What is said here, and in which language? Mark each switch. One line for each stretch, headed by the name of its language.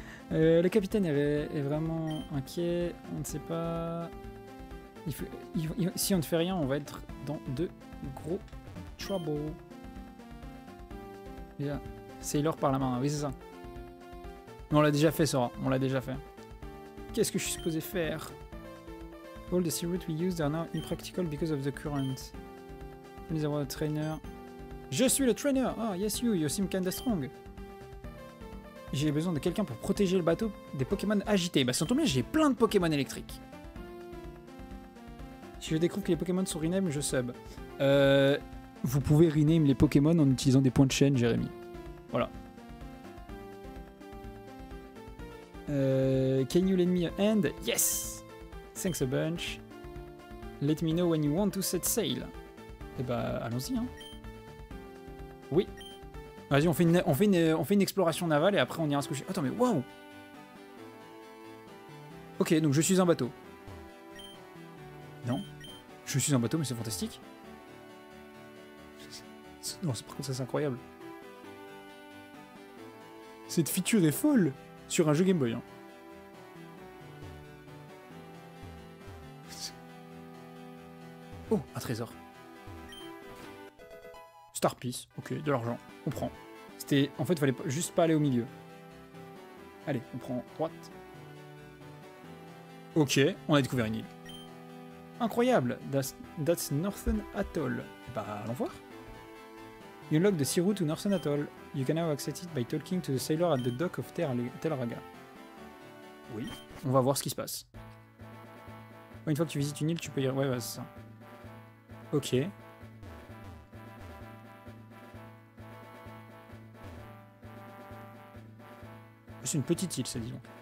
French: Le capitaine est vraiment inquiet. On ne sait pas. Si on ne fait rien, on va être dans de gros trouble. Yeah. Sailor par la main, oui c'est ça. Mais on l'a déjà fait, Sora. On l'a déjà fait. Qu'est-ce que je suis supposé faire?
English: All the sea routes we used are now impractical because of the current. Please avoir a trainer.
French: Je suis le trainer.
English: Ah, yes you seem kinda strong.
French: J'ai besoin de quelqu'un pour protéger le bateau des Pokémon agités. Bah sans tomber, j'ai plein de Pokémon électriques. Si je découvre que les Pokémon sont rename, je sub. Vous pouvez rename les Pokémon en utilisant des points de chaîne, Jérémy. Voilà.
English: Can you lend me a hand? Yes! Thanks a bunch. Let me know when you want to set sail.
French: Eh bah, allons-y, hein. Oui. Vas-y, on fait une exploration navale et après on ira se coucher. Attends, mais waouh! Ok, donc je suis un bateau. Non? Je suis un bateau, mais c'est fantastique. Non, par contre, ça c'est incroyable. Cette feature est folle sur un jeu Game Boy. Hein. Oh, un trésor. Star Piece, ok, de l'argent, on prend. C'était, en fait, il fallait juste pas aller au milieu. Allez, on prend droite. Ok, on a découvert une île. Incroyable,
English: that's Northern Atoll.
French: Bah, allons voir.
English: You unlock the sea route to Northern Atoll. You can now access it by talking to the sailor at the dock of Talrega.
French: Oui, on va voir ce qui se passe. Une fois que tu visites une île, tu peux y... Ouais, c'est ça. Ok. C'est une petite île, ça, disons.